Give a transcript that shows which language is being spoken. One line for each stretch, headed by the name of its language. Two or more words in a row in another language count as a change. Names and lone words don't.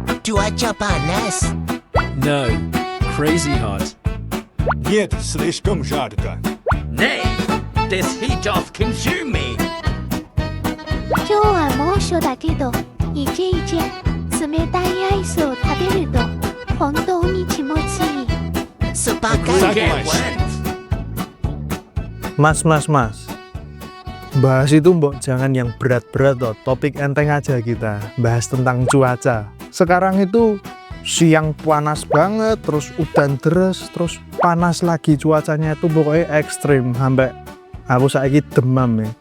Indonesian: Cuaca panas.
English: No, crazy hot.
Russian: Нет, слишком жарко.
English: Nay, this heat doth consume me.
Japanese: 今日は猛暑だけど、いけいけ。冷たいアイスを食べると、本当に気持ちいい。
Indonesian: Sepakat.
English: Get
Indonesian: Mas.
English: wet.
Indonesian: Mas. Bahas itu mbok jangan yang berat-berat toh. Topik enteng aja kita. Bahas tentang cuaca. Sekarang itu siang panas banget, terus
Javanese: udan deres,
Indonesian: terus panas lagi, cuacanya itu pokoknya ekstrim sampai aku saiki demam ya.